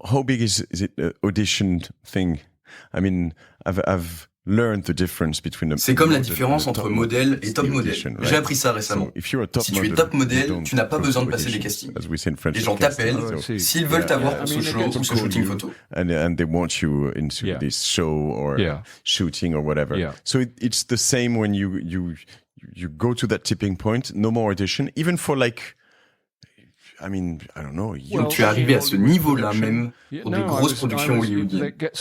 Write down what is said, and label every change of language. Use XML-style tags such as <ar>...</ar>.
<en>how big is it audition thing? I mean, I've learned the difference between.</en> <fr>C'est comme la différence entre modèle et top modèle. J'ai appris ça récemment. Si tu es top modèle, tu n'as pas besoin de passer des castings. Les gens t'appellent s'ils veulent t'avoir pour ce show ou ce shooting photo.</fr> <en>And they want you into this show or shooting or whatever. So it's the same when you go to that tipping point, no more audition, even for like, I mean, I don't know.</en> <fr>Donc tu es arrivé à ce niveau-là même pour des grosses productions hollywoodiennes.</fr>